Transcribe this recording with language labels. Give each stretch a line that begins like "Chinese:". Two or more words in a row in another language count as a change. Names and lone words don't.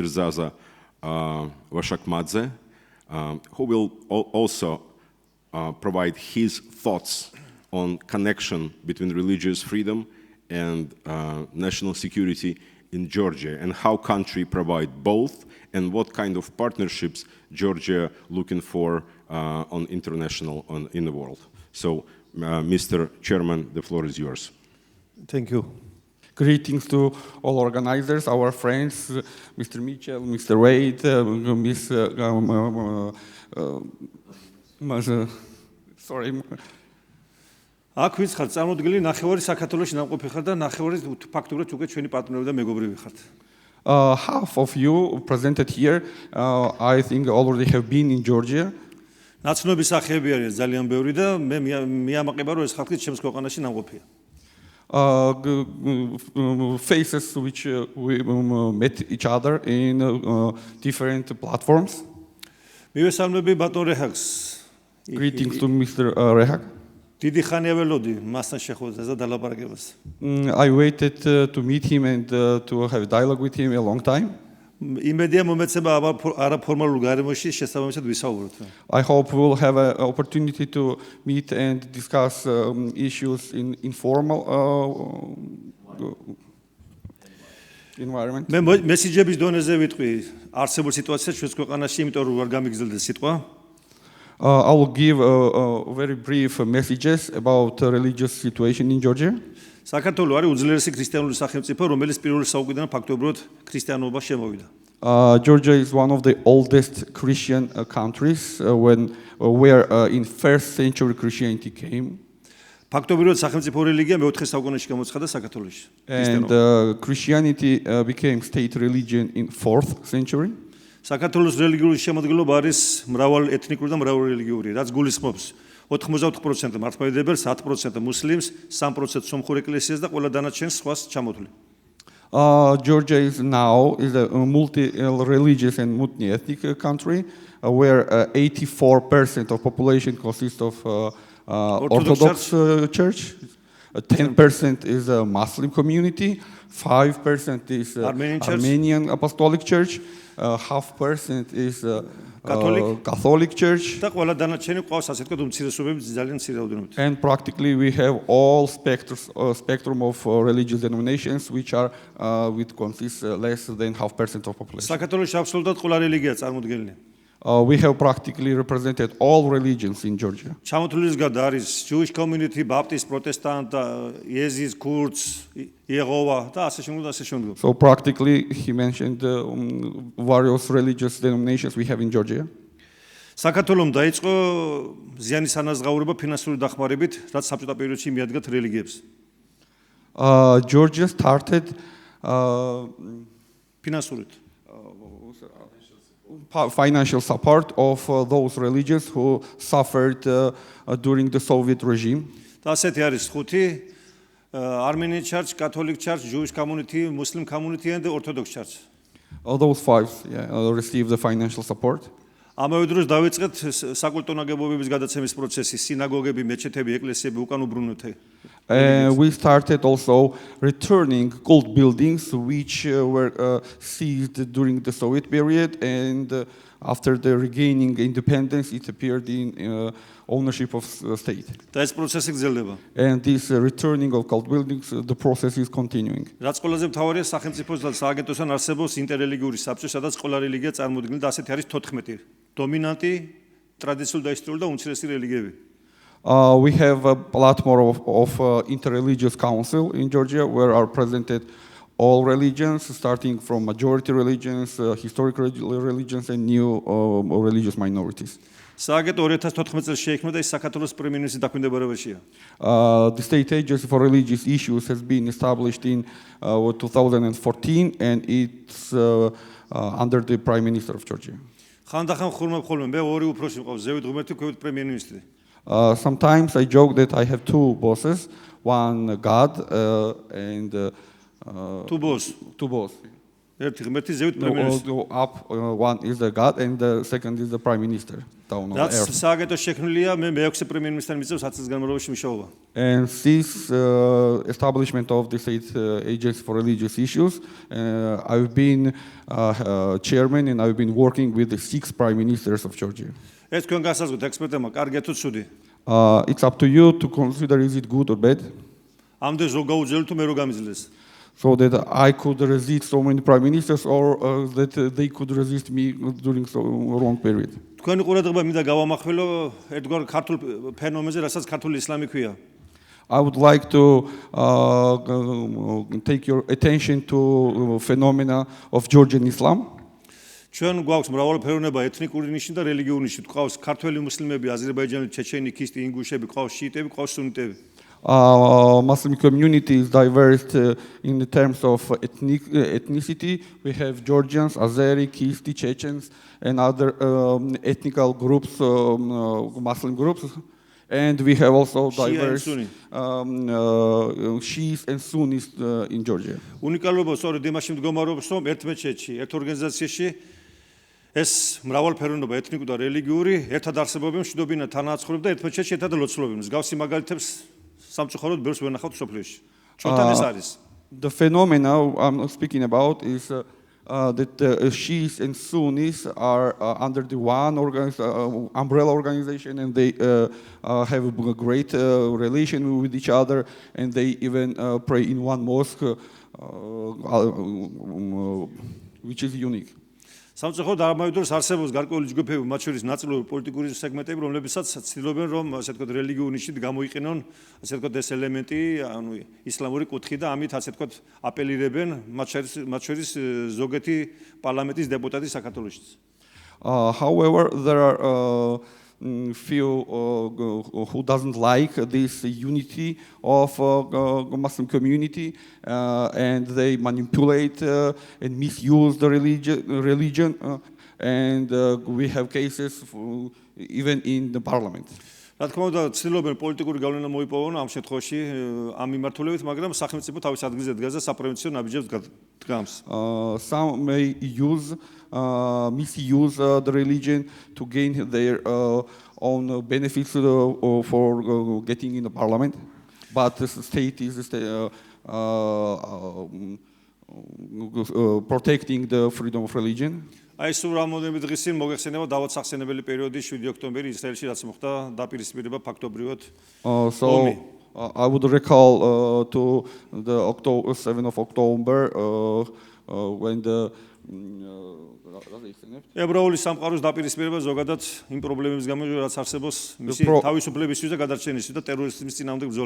English: Zaza Vashakmadze, who will also provide his thoughts on connection between religious freedom and national security in Georgia, and how country provide both, and what kind of partnerships Georgia looking for on international, in the world. So, Mr. Chairman, the floor is yours. Thank you. Greetings to all organizers, our friends, Mr. Mitchell, Mr. Wade, sorry.
Georgian: აქ ვინც ხართ წარმოდგენილი ნახევარი საქართველოში ნამყოფი ხართ და ნახევარი ფაქტურად უკვე ჩვენი პარტნიორი და მეგობრები ხართ.
English: Half of you presented here, I think already have been in Georgia.
Georgian: ნაცნობი სახეები არის ძალიან ბევრი და მე მიამაყება რომ ეს ხალხი ჩემს ქვეყანაში ნამყოფია.
English: Faces which we met each other in different platforms.
Georgian: მივესალმები ბატონ რეჰაკს.
English: Greetings to Mr. Rehak.
Georgian: დიდი ხანია ველოდი მასთან შეხვედრას და დალაპარაკებას.
English: I waited to meet him and to have a dialogue with him a long time.
Georgian: იმედია მომეცება არაფორმალურ გარემოში შესაბამისად ვისაუბროთ.
English: I hope we'll have an opportunity to meet and discuss issues in informal environment.
Georgian: მე მესიჯების დონეზე ვიტყვი არსებულ სიტუაციას ჩვენს ქვეყანაში, იმიტომ რომ არ გამიგზელდეს სიტყვა.
English: I will give very brief messages about religious situation in Georgia.
Georgian: საქართველო არის უძლიერესი ქრისტიანული სახელმწიფო, რომელიც პირველ საუკუნიდან ფაქტობრივად ქრისტიანობა შემოვიდა.
English: Georgia is one of the oldest Christian countries where in first century Christianity came.
Georgian: ფაქტობრივად სახელმწიფო რელიგია მე-4 საუკუნეში გამოცხადდა საქართველოში.
English: And Christianity became state religion in 4th century.
Georgian: საქართველოს რელიგიური შემოდგენილობა არის მრავალ ეთნიკური და მრავალ რელიგიური, რაც გულისხმობს 84% მართლმადიდებელს, 10% მუსლიმს, 3% სომხურ ეკლესიას და ყველა დანარჩენ სხვას ჩამოთვლი.
English: Georgia is now a multi-religious and multi-ethnic country where 84% of population consists of Orthodox Church, 10% is a Muslim community, 5% is Armenian Church. Armenian Apostolic Church, 0.5% is Catholic. Catholic Church,
Georgian: და ყველა დანარჩენი ყავს ასე ვთქვათ უმცირესობები ძალიან მცირე რაოდენობით.
English: and practically we have all spectrum of religious denominations which are which consist less than 0.5% of population.
Georgian: საქართველოში აბსოლუტურად ყველა რელიგია წარმოდგენილი.
English: We have practically represented all religions in Georgia.
Georgian: ჩამოთვლილის გარდა არის
English: Jewish community, Baptist, Protestant, Yazidis, Kurds, Yehova
Georgian: და ასე შემდგომ და ასე შემდგომ.
English: So practically he mentioned various religious denominations we have in Georgia.
Georgian: საქართველოს დაიწყო ზიანის ანაზღაურება ფინანსური დახმარებით, რაც საბჭოთა პერიოდში მიადგათ რელიგიებს.
English: Georgia started
Georgian: ფინანსურით.
English: financial support of those religions who suffered during the Soviet regime.
Georgian: და ასეთი არის ხუთი
English: Armenian Church, Catholic Church, Jewish community, Muslim community and Orthodox Church. All those five received the financial support.
Georgian: ამავე დროს დავიწყეთ საკულტო ნაგებობების გადაცემის პროცესი, სინაგოგები, მეჩეთები, ეკლესიები უკან უბრუნოთ.
English: We started also returning cult buildings which were seized during the Soviet period, and after the regaining independence, it appeared in ownership of state.
Georgian: და ეს პროცესი გრძელდება.
English: And this returning of cult buildings, the process is continuing.
Georgian: რაც ყველაზე მთავარია სახელმწიფოს და სააგენტოსთან არსებობს ინტერრელიგიური საბჭო, სადაც ყველა რელიგია წარმოდგენილი და ასეთი არის 14 დომინანტი, ტრადიციული და ისტორიული და უმცირესი რელიგიები.
English: We have a lot more of interreligious council in Georgia where are presented all religions, starting from majority religions, historic religions, and new religious minorities.
Georgian: სააგენტო 2014 წელს შეიქმნა და ის საქართველოს პრემიერ-მინისტრის დაქვემდებარებაშია.
English: The state agency for religious issues has been established in 2014, and it's under the Prime Minister of Georgia.
Georgian: ხანდახან ხურმებ ხოლმე მე ორი უფროსი მყავს, ზევით ღმერთი, ქვევით პრემიერ-მინისტრი.
English: Sometimes I joke that I have two bosses, one God and Two boss.
Georgian: ერთი ღმერთი, ზევით პრემიერ-მინისტრი.
English: Up, one is the God and the second is the Prime Minister down on
Georgian: რაც
English: earth.
Georgian: სააგენტო შექმნილია, მე მეექვსე პრემიერ-მინისტრთან მიწევს 10 წლის განმავლობაში მუშაობა.
English: And this establishment of the state agency for religious issues, I've been chairman and I've been working with the 6 prime ministers of Georgia.
Georgian: ეს თქვენ გასაზღვრეთ ექსპერტებმა, კარგია თუ ცუდი.
English: It's up to you to consider is it good or bad.
Georgian: ამდენ ზოგ გაუძლელი თუ მე რო გამიძლეს.
English: So that I could resist so many prime ministers, or that they could resist me during so long period.
Georgian: თქვენი ყურადღება მინდა გავამახვილო ერთგვარ ქართულ ფენომენზე, რასაც ქართული ისლამი ქვია.
English: I would like to take your attention to phenomena of Georgian Islam.
Georgian: ჩვენ გვაქვს მრავალფეროვნება ეთნიკური ნიშნით და რელიგიური ნიშნით. გვყავს ქართველი მუსლიმები, აზერბაიჯანელი, ჩეჩენი, ქისტი, ინგუშები, გვყავს შიიტები, გვყავს სუნიტები.
English: Muslim community is diverse in the terms of ethnicity. We have Georgians, Azeri, Kisti, Chechens, and other ethnical groups, Muslim groups. And we have also diverse Shias and Sunnis in Georgia.
Georgian: უნიკალობა სწორედ იმაში მდგომარეობს, რომ ერთ მეჩეთში, ერთ ორგანიზაციაში ეს მრავალფეროვნება ეთნიკური და რელიგიური ერთად არსებობენ, მშვიდობიან, თანაცხოვრებენ და ერთ მეჩეთში ერთად ლოცულობენ. მსგავსი მაგალითებს სამწუხაროდ ბევრს ვერ ნახავთ სოფლიოში. ჩვენთან ეს არის.
English: The phenomena I'm speaking about is that Shias and Sunnis are under the one umbrella organization, and they have a great relation with each other, and they even pray in one mosque, which is unique.
Georgian: სამწუხაროდ ამავე დროს არსებობს გარკვეული ჯგუფები, მათ შორის ნაწილობრივ პოლიტიკური სეგმენტები, რომლებსაც ცდილობენ რომ ასე ვთქვათ რელიგიური ნიშნით გამოიყენონ ასე ვთქვათ ეს ელემენტი, ანუ ისლამური კუთხე და ამით ასე ვთქვათ აპელირებენ მათ შორის ზოგეთი პარლამენტის დეპუტატი საქართველოშიც.
English: However, there are few who doesn't like this unity of Muslim community, and they manipulate and misuse the religion, and we have cases even in the parliament.
Georgian: რა თქმა უნდა, ცდილობენ პოლიტიკური გავლენა მოიპოვონ ამ შემთხვევაში ამ მიმართულებით, მაგრამ სახელმწიფო თავის ადგილზე დგას და საპროვინციო ნაბიჯებს დგამს.
English: Some may misuse the religion to gain their own benefits for getting in the parliament. but the state is protecting the freedom of religion.
Georgian: აი სულ რამოდენიმე დღის წინ მოგეხსენება დავაცახსენებელი პერიოდი 7 ოქტომბერი ისრაელში რაც მოხდა დაპირისპირება ფაქტობრივად
English: So I would recall to the 7th of October when the
Georgian: ებრაული სამყაროს დაპირისპირება ზოგადად იმ პრობლემების გამო რაც არსებობს მისი თავისუფლებისთვის და გადარჩენისთვის და ტერორიზმის წინააღმდეგ ბრძოლა.